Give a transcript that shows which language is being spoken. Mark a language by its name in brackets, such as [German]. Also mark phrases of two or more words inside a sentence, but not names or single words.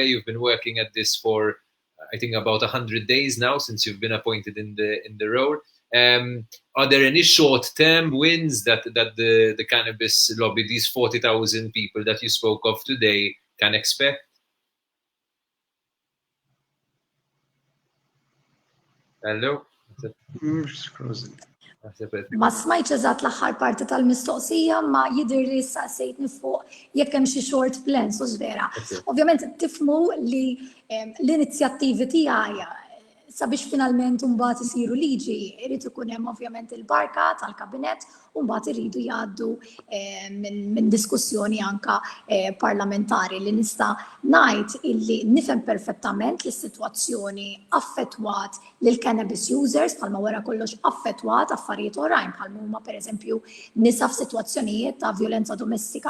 [English] You've been working at this for, I think, about 100 days now since you've been appointed in the role. Are there any short-term wins that the cannabis lobby, these 40,000 people that you spoke of today, can expect? Hello? [Maltese] Ma smajċ eżatt l-aħħar parti tal-mistoqsija, ma jidher li saqsejtni fuq jekk hemm xi [English] short plans [Maltese] u vera. Ovvjament tifhmu li l-inizjattivi tiegħi sabiex finalment mbagħad isiru liġi, irid ikun hemm ovvjament il-barka tal-kabinett u mbagħad iridu jgħaddu minn diskussjoni anka parlamentari li nista' ngħid illi nifhem perfettament li s-sitwazzjoni affettwat lil [English] cannabis users [Maltese] bħalma wara kollox affettwat affarijiet oħrajn bħalma huma pereżempju nisa f'sitwazzjonijiet ta' violenza domestika.